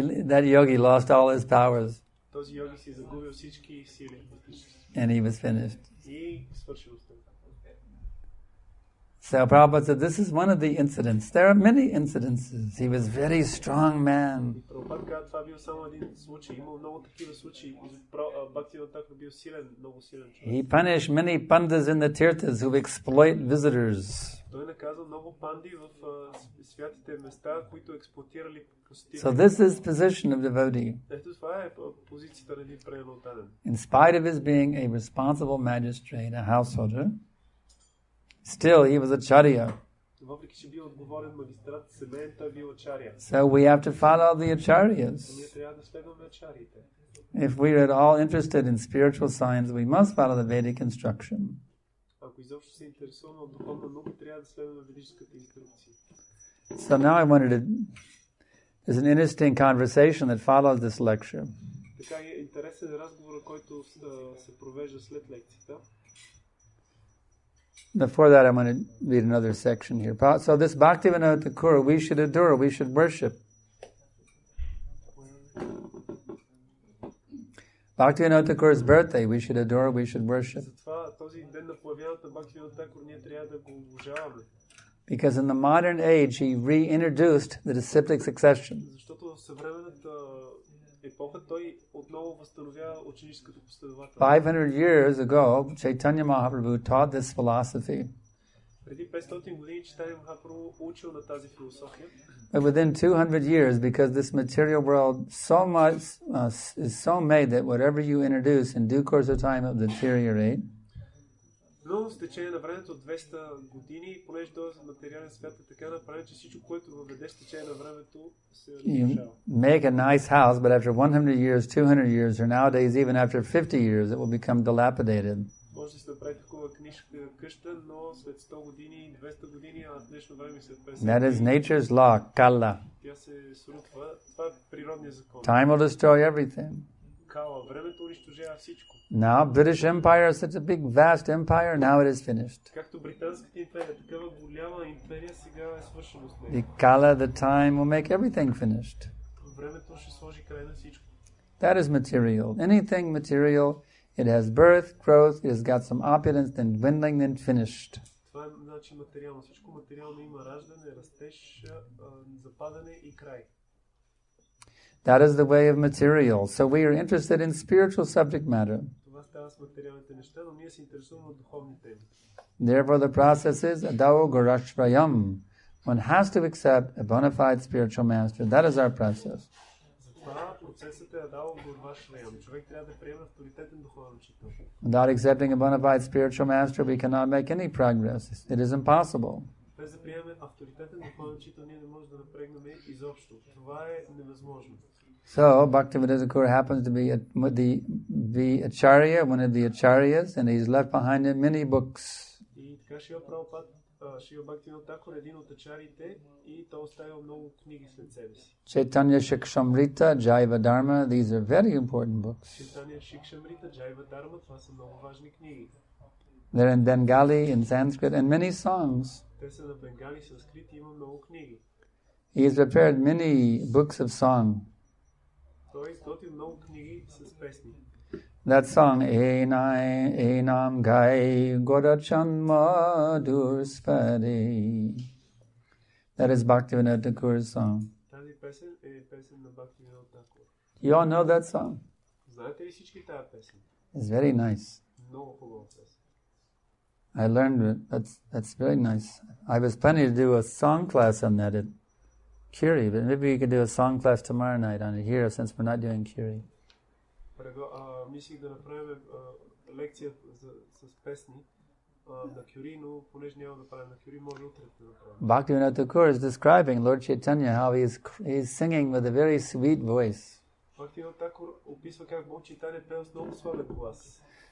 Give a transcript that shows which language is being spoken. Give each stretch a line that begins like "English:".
English: that yogi lost all his powers
Bulgarian: Този йоги си загубил всички сили.
English: and he was finished.
Bulgarian: И свършил с това.
English: So Prabhupada said, this is one of the incidents. There are many incidences. He was a very strong man.
Bulgarian: И Прабхупад каза, това бил само един случай. Имал много такива случаи. Бхактивинода бил силен, много силен човек.
English: He punished many pandas in the tirthas who exploit visitors.
Bulgarian: Той наказа много панди в святите места, които експлоатирали посетители.
English: So this is the position of devotee.
Bulgarian: Ето това е позицията на един преданен.
English: In spite of his being a responsible magistrate, a householder, still he was a charya.
Bulgarian: Въпреки че бил отговорен магистрат, семейен той бил ачария.
English: So we have to follow the acharyas.
Bulgarian: Ние трябва да следваме ачариите.
English: If we are at all interested in spiritual science, we must follow the Vedic instruction.
Bulgarian: Ако изобщо се интересуваме от духовна наука, трябва да следваме ведическата инструкция.
English: So now I wanted to... There's an interesting conversation that follows this lecture.
Bulgarian: Така е интересен разговор, който се провежда след лекцията.
English: Before that, I want to read another section here. So this Bhaktivinoda Thakur, we should adore, we should worship. Bhaktivinoda Thakur's birthday, we should adore, we should worship.
Bulgarian: Затова този ден на появяването на Бхактивинода Тхакур ние трябва да го обожаваме.
English: Because in the modern age, he reintroduced the disciplic succession.
Bulgarian: Защото в съвременната епоха той отново възстановява ученическата последователност.
English: 500 years ago, Chaitanya Mahaprabhu taught this philosophy.
Bulgarian: Преди 500 години Чайтаня Махапрабху учил на тази философия.
English: But within 200 years, because this material world so much is so made that whatever you introduce in due course of time will deteriorate.
Bulgarian: Но с течение на времето 200 години, понеже този материален свят е така направен, че всичко, което въведеш с течение на времето, се разрушава.
English: You make a nice house, but after 100 years, 200 years, or nowadays even after 50 years, it will become dilapidated.
Bulgarian: Може да се направи такова къща, но след 100 години, 200 години, а в днешно време след 50 години.
English: That is nature's law, kala.
Bulgarian: Тя се срутва. Това е природният закон.
English: Time will destroy everything.
Bulgarian: Кала, времето унищожава всичко.
English: Now, British Empire is such a big, vast empire, now it is finished.
Bulgarian: Както британската империя, такава голяма империя, сега е свършено с
English: The
Bulgarian: нея.
English: kala, the time will make everything finished.
Bulgarian: Времето ще сложи край на всичко.
English: That is material. Anything material, it has birth, growth, it has got some opulence, then dwindling, then finished.
Bulgarian: Това е значи материално. Всичко материално има раждане, растеж, западане и край.
English: That is the way of material. So we are interested in spiritual subject matter.
Bulgarian: Това става с материалните неща, но ние се интересуваме от духовни теми.
English: Therefore, the process is adao gurashprayam. One has to accept a bona fide spiritual master. That is our process.
Bulgarian: Затова процесът е адал гурвашраям. Човек трябва да приеме авторитетен духовен учител.
English: Without accepting a bona fide spiritual master, we cannot make any progress. It is impossible.
Bulgarian: Без да приеме авторитетен духовен учител, ние не можем да напрегнем изобщо. Това е невъзможно.
English: So, Bhaktivinoda Thakur happens to be the acharya, one of the acharyas, and he's left behind him many books.
Bulgarian: И така Шрила Прабхупад, Шрила Бхактивинода Тхакур е един от ачарите и той оставил много книги след себе си.
English: Chaitanya Shikshamrita, Jaiva Dharma, these are very important books.
Bulgarian: Чайтаня Шикшамрита, Джайва Дарма, това са много важни книги.
English: They're in Bengali, in Sanskrit, and many songs.
Bulgarian: Те са на бенгали, санскрит и има много книги.
English: He has prepared many books of song.
Bulgarian: Той изготвил много книги с песни.
English: That song, Enam Gai Godachan Madhur Spade. That is Bhaktivinoda Thakur's song.
Bulgarian: Тази песен е песен на Бхактивинода Тхакур.
English: You all know that song?
Bulgarian: Знаете ли всички тази песен?
English: It's very nice.
Bulgarian: Много хубава песен.
English: I learned it. That's very nice. I was planning to do a song class on that at Curie, but maybe we could do a song class tomorrow night on it here since we're not doing Curie.
Bulgarian: Мислих да направим лекция с песни на Кюри, но понеже няма да правим на Кюри, може утре да направим.
English: Bhaktivinoda Thakur is describing Lord Chaitanya, how he's singing with a very sweet voice.
Bulgarian: Бхактивинода Тхакур описва как Бог Чайтаня пел с много слабен глас.